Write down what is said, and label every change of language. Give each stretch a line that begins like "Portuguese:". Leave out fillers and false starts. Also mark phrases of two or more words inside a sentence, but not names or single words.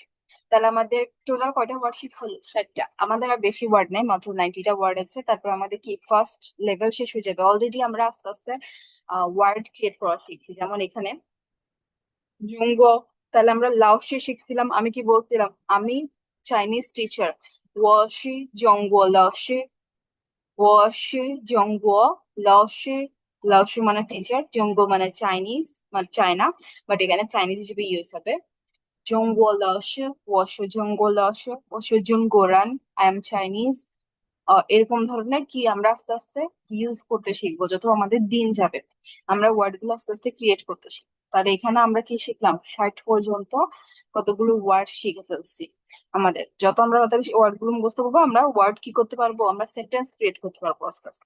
Bangla: তাহলে আমাদের টোটাল কয়টা ওয়ার্ড শিখা হলো 60টা। আমাদের আর বেশি ওয়ার্ড নেই, মাত্র 90টা ওয়ার্ড আছে। তারপর আমাদের কি
English: first level
Bangla: শেষ হয়ে যাবে। অলরেডি আমরা আস্তে আস্তে
English: word create
Bangla: করা শিখছি, যেমন এখানে জুঙ্গ। তাহলে আমরা লাওসে শিখছিলাম, আমি কি বলছিলাম আমি
English: Chinese teacher,
Chinese: 我是中国老师, 我是中国老师, 老师
Bangla: মানে টিচার, জঙ্গ মানে চাইনিজ মানে চায়না, বাট এখানে চাইনিজ হিসেবে ইউজ হবে।
Chinese: 中国老师, 我是中国老师, 我是中国人,
English: I am Chinese.
Bangla: এরকম ধরনের কি আমরা আস্তে আস্তে ইউজ করতে শিখবো যত আমাদের দিন যাবে, আমরা ওয়ার্ড গুলো আস্তে আস্তে ক্রিয়েট করতে শিখবো। তাহলে এখানে আমরা কি শিখলাম 60 পর্যন্ত কতগুলো ওয়ার্ড শিখে ফেলছি। আমাদের যত আমরা তাড়াতাড়ি ওয়ার্ড গুলো মুখস্থ করবো, আমরা ওয়ার্ড কি করতে পারবো, আমরা
English: sentence create
Bangla: করতে পারবো আস্তে আস্তে।